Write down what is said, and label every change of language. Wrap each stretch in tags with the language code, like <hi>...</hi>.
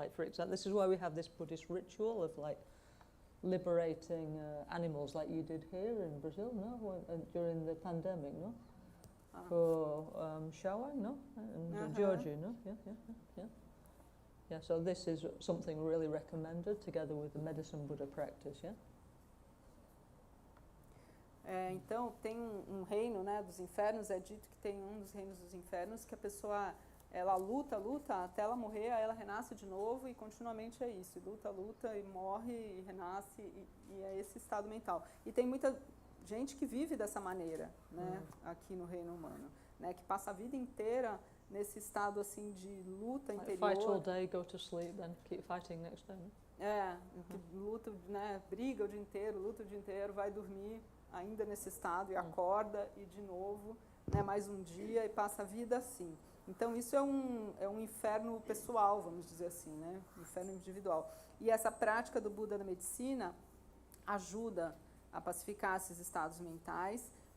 <en>Like, for example, this is why we have this Buddhist ritual of like liberating animals, like you did here in Brazil, no? During the pandemic, no? For showing, no? In Georgia, no? Yeah. Yeah, so this is something really recommended together with the medicine Buddha practice, yeah?</en> <pt>Então, tem um reino, né, dos infernos, é dito que tem um dos reinos dos infernos que a pessoa, ela luta até ela morrer, aí ela renasce de novo e continuamente é isso, luta e morre e renasce e é esse estado mental. E tem muita gente que vive dessa maneira, né, aqui no reino humano, né, que passa a vida inteira nesse estado assim de luta interior.</pt> <en>Fight all day, go to sleep, then keep fighting next day.</en> <pt>Luta, né, briga o dia inteiro, luta o dia inteiro, vai dormir ainda nesse estado e acorda e de novo, né, mais um dia e passa a vida assim. Então isso é um inferno pessoal, vamos dizer assim, né, um inferno individual. E essa prática do Buda da Medicina ajuda a pacificar esses estados mentais.</pt>